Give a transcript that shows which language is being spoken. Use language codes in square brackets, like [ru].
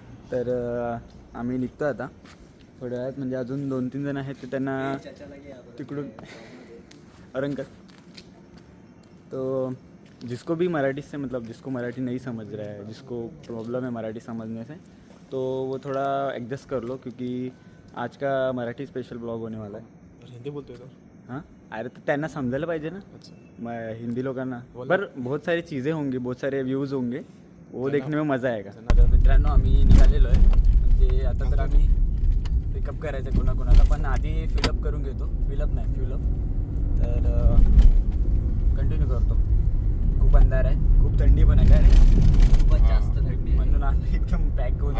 [mr] तर आम्ही निघतो आता थोड्या वेळात. म्हणजे अजून 2-3 जण आहेत ते त्यांना तिकडून अरंकर. [hi] तो जिसको भी मराठी से मतलब जिसको मराठी नहीं समझ रहा है, जिसको प्रॉब्लम है मराठी समझने से, तो वो थोड़ा एडजस्ट कर लो क्योंकि आज का मराठी स्पेशल ब्लॉग होने वाला है. [mr] हिंदी बोलतोय तो. हाँ अरे तो त्यांना समजायला पाहिजे ना. [hi] अच्छा. हिंदी लोकांना पर बहुत सारी चीज़ें होंगी, बहुत सारे व्ह्यूज़ होंगे, वो देखने में मज़ा आएगा. [mr] मित्रांनो आम्ही निघालेलो आहे. म्हणजे आता तर आम्ही पिकअप करायचं कोणाकोणाला, पण आधी फिलअप करून घेतो. फिलअप. तर कंटिन्यू करतो. खूप अंधार आहे, खूप थंडी पण आहे. काय रे खूपच जास्त थंडी म्हणून आम्ही एकदम पॅक होऊन